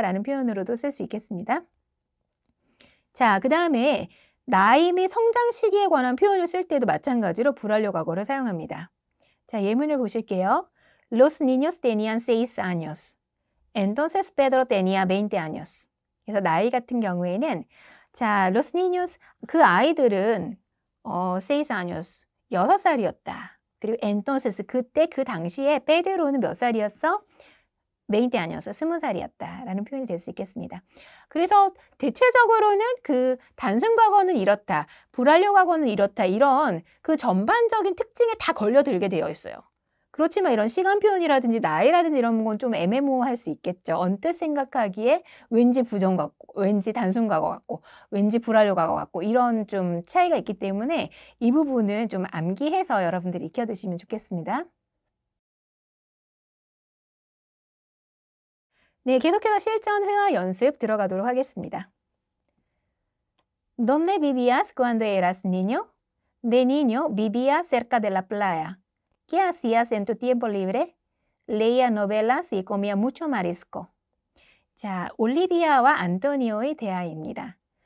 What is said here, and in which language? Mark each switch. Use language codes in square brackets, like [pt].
[ko] 라는 표현으로도 쓸 수 있겠습니다. 자, 그 다음에 나이 및 성장 시기에 관한 표현을 쓸 때도 마찬가지로 불완료 과거를 사용합니다. 자, 예문을 보실게요. [es] Los niños tenían 6 años. Entonces Pedro tenía 20 años. [ko] 그래서 나이 같은 경우에는 자, [es] los niños [ko] 그 아이들은 [es] 6 años [ko] 6살이었다. 그리고 entonces 그때 그 당시에 페드로는 몇 살이었어? 20 años 20살이었다. 라는 표현이 될 수 있겠습니다. 그래서 대체적으로는 그 단순 과거는 이렇다. 불완료 과거는 이렇다. 이런 그 전반적인 특징에 다 걸려들게 되어 있어요. 그렇지만 이런 시간 표현이라든지 나이라든지 이런 건 좀 애매모호할 수 있겠죠. 언뜻 생각하기에 왠지 부정 같고, 왠지 단순 과거 같고, 왠지 불완료 과거 같고 이런 좀 차이가 있기 때문에 이 부분은 좀 암기해서 여러분들이 익혀두시면 좋겠습니다. 네, 계속해서 실전 회화 연습 들어가도록 하겠습니다. [es] ¿Dónde vivías cuando eras niño? De niño vivía cerca de la playa. ¿Qué hacías en tu tiempo libre? Leía novelas y comía mucho marisco. [ko] 자, 올리비아와 안토니오의 대화입니다.